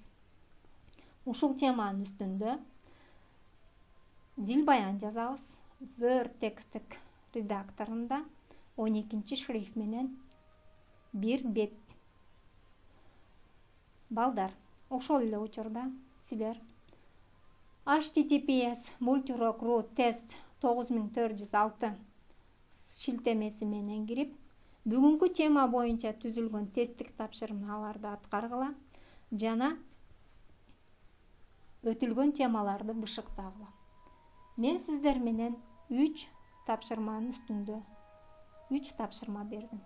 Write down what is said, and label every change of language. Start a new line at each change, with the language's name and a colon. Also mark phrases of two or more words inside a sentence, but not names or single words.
Kyrgyz: Ушул теманын үстүндө дил баян жазабыз. Word текстик редакторунда 12 шрифт менен бир бет. Балдар, ошол эле учурда силер https://multirok.ru test 9406 шилтемеси менен кирип, бүгүнкү тема боюнча түзүлгөн тесттик тапшырмаларды аткаргыла жана өтүлгөн темаларды бышыктагыла. Мен сиздер менен 3 тапшырманын үстүндө 3 тапшырма бердим.